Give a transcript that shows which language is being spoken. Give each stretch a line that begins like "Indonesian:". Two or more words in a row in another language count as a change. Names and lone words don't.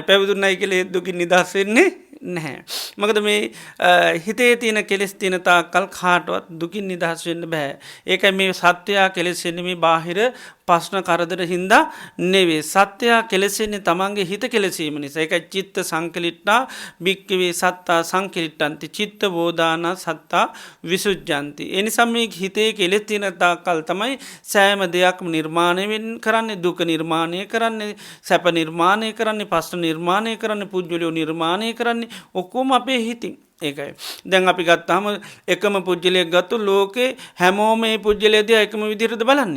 Sinhala: පැවිදුණයි කියලා ඒ දුකින් නිදහස් වෙන්නේ නැහැ. මොකද මේ හිතේ තියෙන කෙලෙස් තියෙන තාක්කල් කාටවත් දුකින් නිදහස් වෙන්න බෑ. ඒකයි මේ සත්‍යයා කෙලෙසෙන්නේ මේ බාහිර ප්‍රශ්න කරදර හින්දා නෙවෙයි. සත්‍යයා කෙලෙසෙන්නේ තමන්ගේ හිත කෙලෙසීම නිසා.
Pali: ඒකයි චිත්ත සංකලිට්ඨා භික්ඛවේ සත්තා සංකලිට්ඨන්ති චිත්ත බෝධාන සත්තා විසුද්ධන්ති.
Sinhala: ඒ නිසා මේ හිතේ කෙලෙස් තියෙන තාක්කල් තමයි සෑම දෙයක්ම නිර්මාණය කරන්නේ, දුක නිර්මාණය කරන්නේ, සැප නිර්මාණය කරන්නේ, ප්‍රශ්න නිර්මාණය කරන්නේ, පුජ්‍යලියෝ නිර්මාණය කරන්නේ ඔක්කොම අපේ හිතින්. ඒකයි. දැන් අපි ගත්තාම එකම පුජ්‍යලයක් ගත්තු ලෝකේ හැමෝම මේ පුජ්‍යලය දිහා එකම විදිහටද බලන්නේ?